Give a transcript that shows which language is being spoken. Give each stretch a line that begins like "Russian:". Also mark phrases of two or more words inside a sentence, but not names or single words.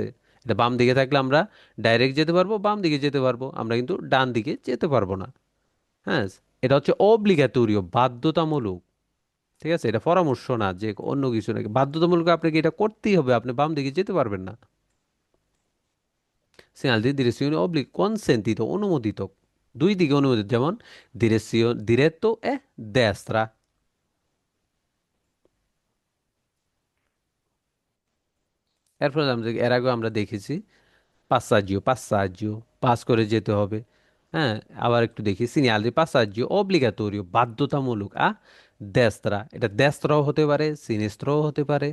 Bangla: এটা বাম দিকে থাকলে আমরা ডাইরেক্ট যেতে পারবো, বাম দিকে যেতে পারবো, আমরা কিন্তু ডান দিকে যেতে পারবো না। হ্যাঁ, এটা হচ্ছে অব্লিগাটোরিও, বাধ্যতামূলক, ঠিক আছে। এটা পরামর্শ না যে অন্য কিছু নাকি, বাধ্যতামূলক আপনাকে এটা করতেই হবে, আপনি বাম দিকে যেতে পারবেন না।
Italian: segnale di direzione obli consentito
Bangla: অনুমোদিত, দুই দিকে অনুমোদিত, যেমন
Italian: diretto e destra।
Bangla: এরপর আমরা এর আগে আমরা দেখেছি
Italian: passaggio, passaggio,
Bangla: পাস করে যেতে হবে। হ্যাঁ, আবার একটু দেখি
Italian: segnale passaggio obbligatorio,
Bangla: বাধ্যতামূলক, destra, এটা দেস্ত্রাও হতে পারে, সিনিস্ত্রও হতে পারে।